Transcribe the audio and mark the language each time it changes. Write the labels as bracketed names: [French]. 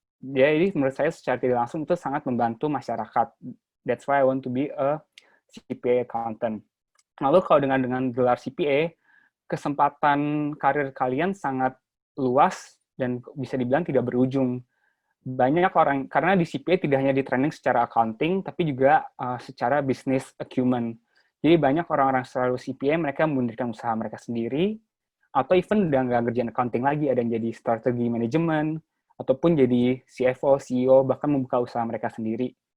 [Indonesian] Jadi menurut saya secara tidak langsung itu sangat membantu masyarakat. [English] That's why I want to be a CPA accountant. [Indonesian] Lalu kalau dengan gelar CPA, kesempatan karir kalian sangat luas dan bisa dibilang tidak berujung. Banyak orang, karena di CPA tidak hanya di training secara accounting, tapi juga secara business acumen. Jadi banyak orang-orang selalu CPA, mereka mendirikan usaha mereka sendiri, atau even udah nggak ngerjain accounting lagi, ada yang jadi strategi manajemen, ataupun jadi CFO, CEO, bahkan membuka usaha mereka sendiri.